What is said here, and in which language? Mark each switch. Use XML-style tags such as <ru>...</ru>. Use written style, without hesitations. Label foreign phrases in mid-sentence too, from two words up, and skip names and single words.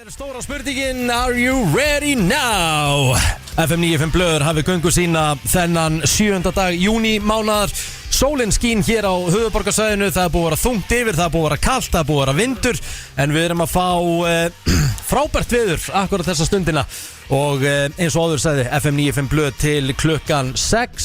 <is>Stóra spurningin,</is> <en>are you ready now?</en> <is>FM 95 blöður hafi göngu sína þennan 7. dag júní mánaðar. Sólin skín hér á höfuðborgarsvæðinu, það er búið að vera þungt yfir, það er búið að vera kalt, það er búið að vera vindur. En við erum að fá frábært veður akkurat þessa stundina. Og eins og áður sagði FM 95 blöð til klukkan 6.</is>